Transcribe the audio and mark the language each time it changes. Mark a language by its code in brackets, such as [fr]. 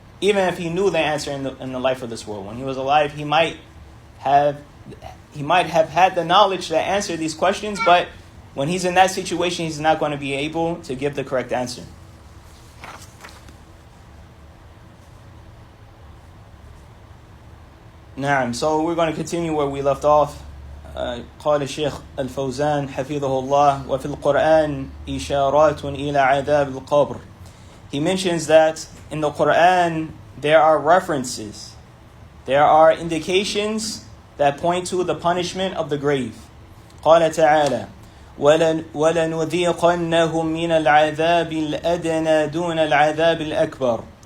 [en] Even if he knew the answer in the life of this world. When he was alive, he might have had the knowledge to answer these questions, but when he's in that situation, he's not going to be able to give the correct answer. [ar] نعم. [en] So we're going to continue where we left off. [ar] قال الشيخ الفوزان حفظه الله وفي القرآن إشارات إلى عذاب القبر. [en] He mentions that in the Quran there are references, there are indications that point to the punishment of the grave. [ar] قال تعالى وَلَنُذِيقَنَّهُمْ مِنَ الْعَذَابِ الْأَدْنَى دُونَ الْعَذَابِ الْأَكْبَرِ.